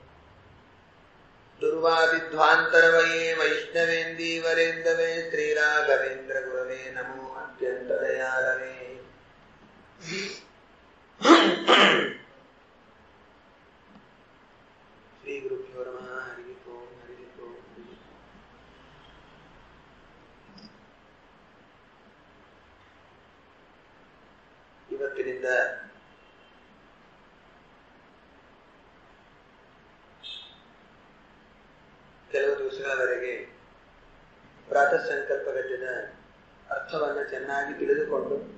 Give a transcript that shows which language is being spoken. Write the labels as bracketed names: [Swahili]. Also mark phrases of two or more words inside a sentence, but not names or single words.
[Sanskrit] दुर्वादिध्वान्तरवये वैष्णवेन्दीवरेन्दवे श्रीराघवेन्द्र गुरवे नमो अत्यन्तदयालवे। श्रीगुरुभ्यो नमः। हरिः ओं हरिः ओं। [Kannada] ಇವತ್ತಿನಿಂದ ಕೆಲವು ದಿವಸಗಳವರೆಗೆ ಪ್ರಾತಃ ಸಂಕಲ್ಪ ಗದ್ಯದ ಅರ್ಥವನ್ನು ಚೆನ್ನಾಗಿ ತಿಳಿದುಕೊಂಡು